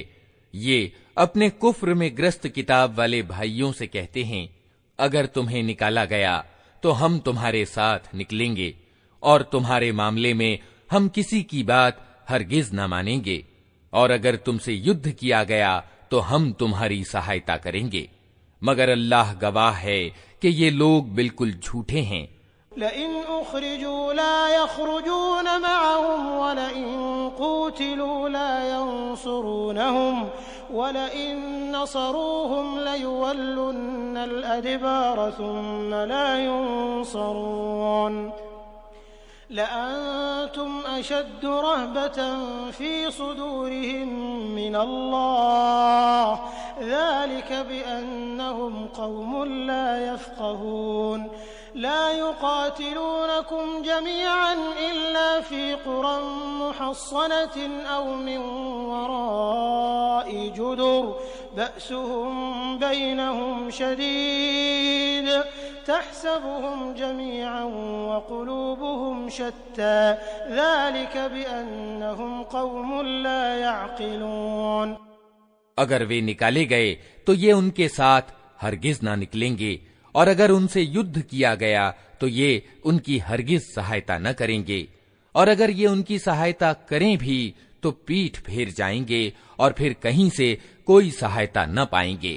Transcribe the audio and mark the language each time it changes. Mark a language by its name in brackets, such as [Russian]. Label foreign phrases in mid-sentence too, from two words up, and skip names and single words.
[Hindi] ये अपने कुफ्र में ग्रस्त किताब वाले भाइयों से कहते हैं, अगर तुम्हें निकाला गया तो हम तुम्हारे साथ निकलेंगे, और तुम्हारे मामले में हम किसी की बात हरगिज न मानेंगे, और अगर तुमसे युद्ध किया गया तो हम तुम्हारी सहायता करेंगे। मगर अल्लाह गवाह है कि ये लोग बिल्कुल झूठे हैं। [Arabic] لئن أخرجوا لا يخرجون معهم ولئن قوتلوا لا ينصرونهم ولئن نصروهم ليولن الأدبار ثم لا ينصرون لأنتم أشد رهبة في صدورهم من الله ذلك بأنهم قوم لا يفقهون. لا يقاتلونكم جميعا إلا في قرى محصنة أو من وراء جدر بأسهم بينهم شديد تحسبهم جميعا وقلوبهم شتى ذلك بأنهم قوم لا يعقلون. [Hindi] अगर वे निकाले गए तो ये उनके साथ हरगिज ना निकलेंगे, और अगर उनसे युद्ध किया गया तो ये उनकी हरगिज सहायता न करेंगे, और अगर ये उनकी सहायता करें भी तो पीठ फेर जाएंगे और फिर कहीं से कोई सहायता न पाएंगे।